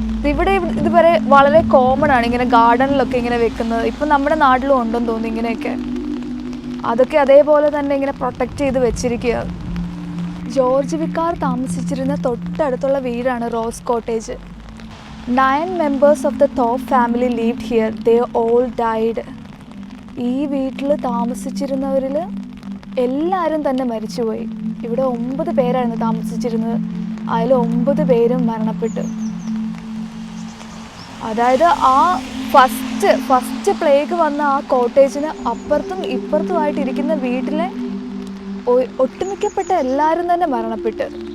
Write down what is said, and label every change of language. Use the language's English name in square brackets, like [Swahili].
[Malayalam] ഇവിടെ ഇതുവരെ വളരെ കോമൺ ആണ് ഇങ്ങനെ ഗാർഡനിലൊക്കെ ഇങ്ങനെ വെക്കുന്നത്. ഇപ്പം നമ്മുടെ നാട്ടിലും ഉണ്ടെന്ന് തോന്നുന്നു ഇങ്ങനെയൊക്കെ. അതൊക്കെ അതേപോലെ തന്നെ ഇങ്ങനെ പ്രൊട്ടക്റ്റ് ചെയ്ത് വെച്ചിരിക്കുക. ജോർജ് വിക്കാർ താമസിച്ചിരുന്ന തൊട്ടടുത്തുള്ള വീടാണ് rose cottage. [English] 9 members of the Thorpe family lived here. They all died. [Malayalam] ഈ വീട്ടിൽ താമസിച്ചിരുന്നവരിൽ എല്ലാവരും തന്നെ മരിച്ചുപോയി. ഇവിടെ 9 പേരായിരുന്നു താമസിച്ചിരുന്നത്. അതിൽ 9 പേരും മരണപ്പെട്ടു. അതായത് ആ ഫസ്റ്റ് പ്ലേഗ് വന്ന ആ കോട്ടേജിന് അപ്പുറത്തും ഇപ്പുറത്തുമായിട്ടിരിക്കുന്ന വീട്ടിലെ ഒട്ടുമിക്കപ്പെട്ട എല്ലാവരും തന്നെ മരണപ്പെട്ടു.